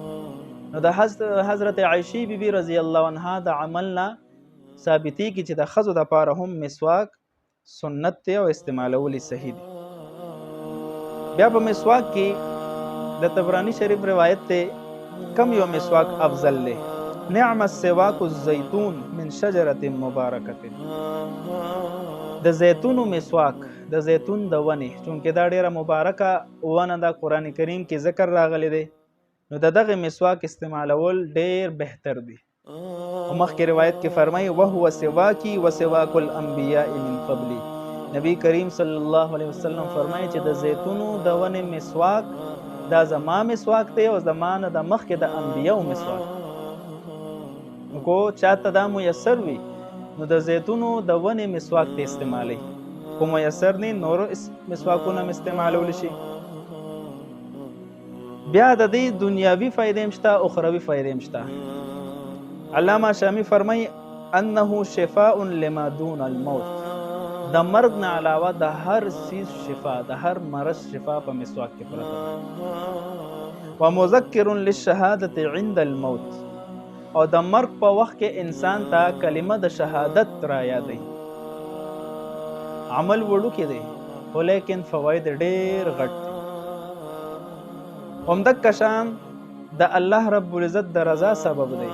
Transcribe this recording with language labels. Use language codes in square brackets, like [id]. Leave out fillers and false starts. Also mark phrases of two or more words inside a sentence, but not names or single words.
[ps] نو د حضرت عایشې بیبي [ar] رضی الله عنها [ps] د عمل نه ثابتېږي چې د ښځو دپاره هم مسواک سنت دی او استعمالول صحیح دی. بیا په مسواک کې د طبرانی شریف روایت ته کم یو مسواک افضل دی، [ar] نعم السواک الزیتون من شجرة مبارکة، [ps] د زیتونو مسواک د زیتون د ونې، چونکې دا ډیره مبارکه ونه ده، قرآن کریم کې ذکر راغلی دی، نو د دغه مسواک استعمالول ډیر بهتر دی. مخکې روایت کې فرمایي [ar] وهو سواکی و سواک الانبیاء من قبلی، [ps] نبی کریم [ar] صلی الله علیه وسلم [ps] فرمایي چې د زیتونو د ونې مسواک دا زما مسواک دی او زما نه د مخکې د انبیاو مسواک. نو کو چاته دا میسر وي نو د زیتونو د ونې مسواک ته استعمالی، کو میسر نه نورو مسواکونه هم استعمالولی شي. بیا د دې دنیاوي فایدې هم شته، اخروي فایدې هم شته. [ar] علامه شامی فرمایي انه شفاء لما دون الموت، [ps] د مرګ نه علاوه د هر سیز شفا، د هر مرض شفا په مسواک کې پرته ده. [ar] ومذکر للشهادة عند الموت، [ps] او د مرګ په وخت کې انسان ته کلمه د شهادت را یادوي. عمل وړوکی دی خو لیکن فواید ډېر غټ دي. همدغه شان د [ar] الله رب العزت [ps] د رضا سبب دی.